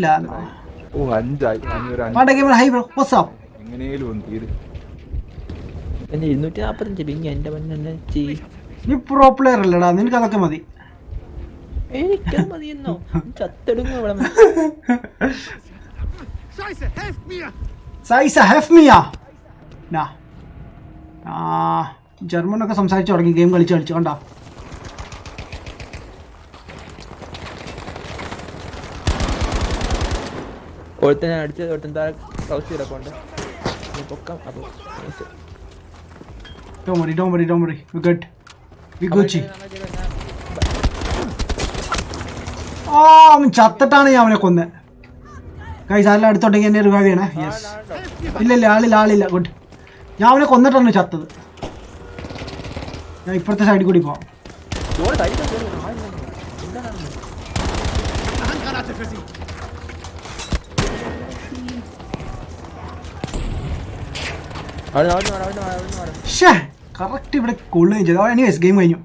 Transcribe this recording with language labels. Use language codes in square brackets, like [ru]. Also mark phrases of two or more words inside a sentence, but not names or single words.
[ml] ഓ 5 ആയി. [en] Hi bro, what's up? [ml] എങ്ങനെയും ഒന്ന് തീരെ. എന്റെ 245 പിങ്. എന്റെ പൊന്നെ നീ [en] pro player [ml] അല്ലടാ, നിനക്ക് അതൊക്കെ മതി. എനിക്കത് മതിയെന്നോ? ചത്തെടുങ്ങ ഇവിടെ. [de] Scheiße, helf mir! Na. [ml] ജർമ്മനൊക്കെ സംസാരിച്ചു തുടങ്ങി ഗെയിം കളിച്ച് കണ്ടോ. ഒരുത്തനെ അടിച്ച് ഒരുത്തൻ താഴെ ക്രൗച്ച് കിടപ്പുണ്ട്. പൊക്കം അപ്പോൾ [en] Don't worry. We're good. We Gucci. [ml] അവൻ ചത്തിട്ടാണ് ഞാൻ അവനെ കൊന്നത്. ഗൈസ് ആരെല്ലാം അടുത്തോട്ടെങ്കിൽ എന്നെ റിവൈവ് ചെയ്യണേ. യെസ്. ഇല്ല ആളില്ല. ഗുഡ്. ഞാൻ അവനെ കൊന്നിട്ടാണ് ചത്തത്. ഞാൻ ഇപ്പുറത്തെ സൈഡിൽ കൂടി പോവാം. കറക്റ്റ് ഇവിടെ കൊള്ളുകയും ചെയ്തു. [en] anyways game [ml] കഴിഞ്ഞു.